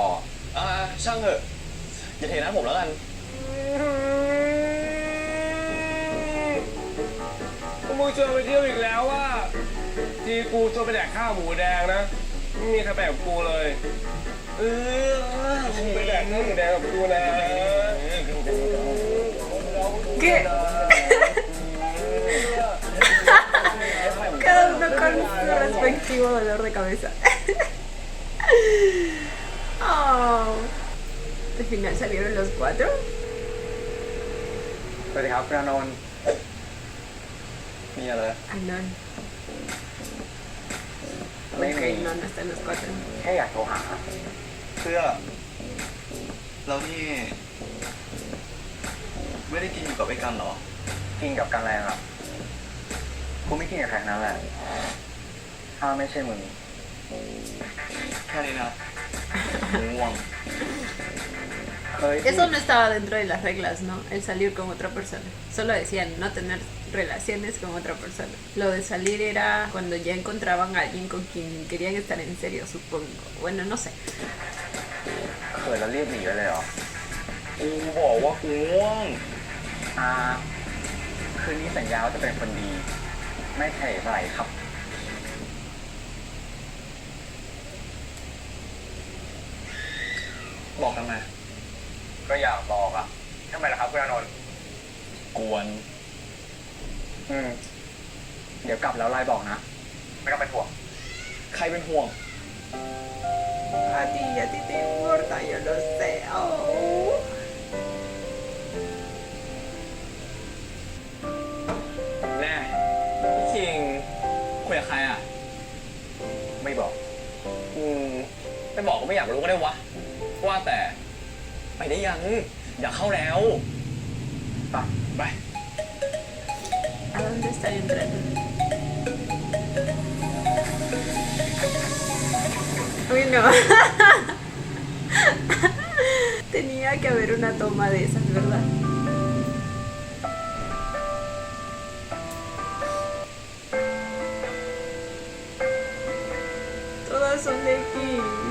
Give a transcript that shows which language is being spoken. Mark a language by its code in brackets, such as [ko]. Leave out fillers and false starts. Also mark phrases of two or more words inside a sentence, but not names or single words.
[th] ช่างเถอะอย่าเทน้ำผมแล้วกัน มึงชวนไปเที่ยวอีกแล้วว่าทีกูชวนไปแดกข้าวหมูแดงนะไม่มีใครไปกับกูเลยมึงไปแดกข้าวหมูแดงกับกูนะ [es] ¿Qué? Cada uno con su respectivo dolor de cabeza. Oh. Al final salieron los 4. [th] สวัสดีครับคุณอานนท์ มีอะไร [es] Ah, no. [th] ไม่มี [es] Ok, no, no están los 4. [th] แค่อยากโทรหา เพื่อเรานี่ไม่ได้กินอยู่กับไอ้กันเหรอ กินกับกันแรงอ่ะ กูไม่กินกับใครทั้งนั้นแหละ ถ้าไม่ใช่มึง แค่นี้นะง่วง [es] Eso no estaba dentro de las reglas, ¿no? El salir con otra persona. Solo decían no tener relaciones con otra persona. Lo de salir era cuando ya encontraban a alguien con quien querían estar en serio, supongo. Bueno, no sé. [th] เคยแล้วรีบหนีไปเลยเหรอ กูบอกว่ากูง่วง คืนนี้สัญญาว่าจะเป็นคนดี ไม่ใช่อะไรครับ บอกทำไม ก็อยากบอกอ่ะทำไมล่ะครับคุณอานนท์ กวน เดี๋ยวกลับแล้วไลน์บอกนะ ไม่ต้องเป็นห่วง ใครเป็นห่วง [es] A ti te importa, yo lo sé. Oh. [th] แน่ พี่คิงคุยกับใครอ่ะ ไม่บอก ไม่บอกก็ไม่อยากรู้ก็ได้วะ ว่าแต่ไปได้ยัง อยากเข้าแล้ว ไป [es] ¿A dónde están entrando? Uy, no. Tenía que haber una toma de esas, ¿verdad? Todas son de aquí.